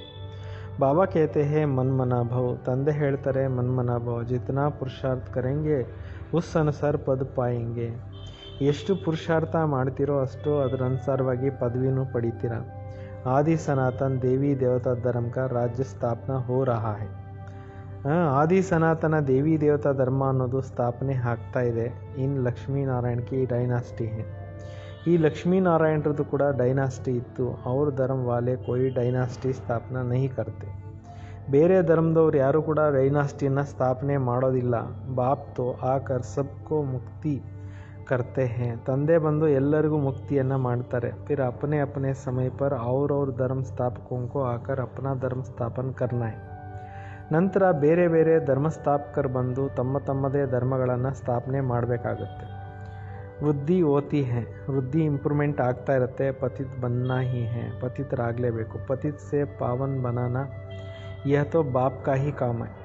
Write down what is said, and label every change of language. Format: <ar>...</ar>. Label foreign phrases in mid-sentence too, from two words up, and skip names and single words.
<hi>बाबा कहते हैं मन्मनाभव,</hi> <kn>ತಂದೆ ಹೇಳ್ತಾರೆ ಮನ್ಮನಾಭವ್.</kn> <hi>जितना पुरुषार्थ करेंगे उस अनुसार पद पाएंगे.</hi> <kn>ಎಷ್ಟು ಪುರುಷಾರ್ಥ ಮಾಡ್ತಿರೋ ಅಷ್ಟು ಅದರ ಅನುಸಾರವಾಗಿ ಪದವಿನೂ ಪಡಿತೀರ.</kn> <hi>आदि सनातन देवी देवता धर्म का राज्य स्थापना हो रहा है.</hi> <kn>ಆದಿ ಸನಾತನ ದೇವಿ ದೇವತಾ ಧರ್ಮ ಅನ್ನೋದು ಸ್ಥಾಪನೆ ಆಗ್ತಾ ಇದೆ.</kn> <hi>इन लक्ष्मीनारायण की डायनेस्टी है.</hi> <kn>ಈ ಲಕ್ಷ್ಮೀನಾರಾಯಣರದ್ದು ಕೂಡ ಡೈನಾಸ್ಟಿ ಇತ್ತು.</kn> <hi>और धर्म वाले कोई डायनेस्टी स्थापना नहीं करते.</hi> <kn>ಬೇರೆ ಧರ್ಮದವ್ರು ಯಾರು ಕೂಡ ಡೈನಾಸ್ಟಿಯನ್ನು ಸ್ಥಾಪನೆ ಮಾಡೋದಿಲ್ಲ.</kn> <hi>बाप तो आकर सबको मुक्ति करते हैं.</hi> <kn>ತಂದೆ ಬಂದು ಎಲ್ಲರಿಗೂ ಮುಕ್ತಿಯನ್ನು ಮಾಡ್ತಾರೆ.</kn> <hi>फिर अपने अपने समय पर और धर्म स्थापकों को आकर अपना धर्म स्थापन करना है.</hi> <kn>ನಂತರ ಬೇರೆ ಬೇರೆ ಧರ್ಮಸ್ಥಾಪಕರು ಬಂದು ತಮ್ಮ ತಮ್ಮದೇ ಧರ್ಮಗಳನ್ನು ಸ್ಥಾಪನೆ ಮಾಡಬೇಕಾಗುತ್ತೆ.</kn> <hi>वृद्धि होती है,</hi> <kn>ವೃದ್ಧಿ ಇಂಪ್ರೂವ್ಮೆಂಟ್ ಆಗ್ತಾ ಇರುತ್ತೆ.</kn> <hi>पतित बनना ही है, ಪತಿತರಾಗಲೇಬೇಕು. पतित से पावन बनाना यह तो बाप का ही काम है.</hi>